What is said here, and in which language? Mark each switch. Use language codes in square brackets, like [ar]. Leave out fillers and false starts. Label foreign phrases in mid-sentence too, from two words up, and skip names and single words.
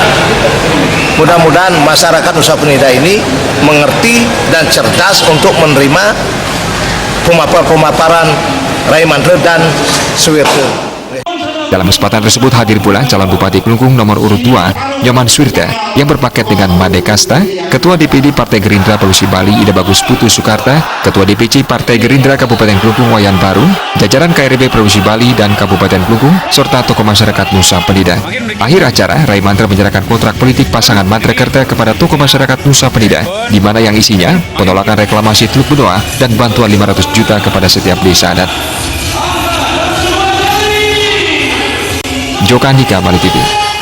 [id] Mudah-mudahan masyarakat Nusa Penida ini mengerti dan cerdas untuk menerima pemaparan Rai Mantre dan Suwito. Dalam kesempatan tersebut hadir pula calon Bupati Klungkung nomor urut 2, Nyoman Suirta, yang berpaket dengan Made Kasta, Ketua DPD Partai Gerindra Provinsi Bali Ide Bagus Putu Sukarta, Ketua DPC Partai Gerindra Kabupaten Klungkung Wayan Baru, jajaran KRB Provinsi Bali dan Kabupaten Klungkung, serta tokoh masyarakat Nusa Penida. Akhir acara, Rai Mantre menyerahkan kontrak politik pasangan Mantrekerta kepada tokoh masyarakat Nusa Penida, di mana yang isinya penolakan reklamasi Teluk Benoa dan bantuan 500 juta kepada setiap desa adat. Joka Andika, Bali TV.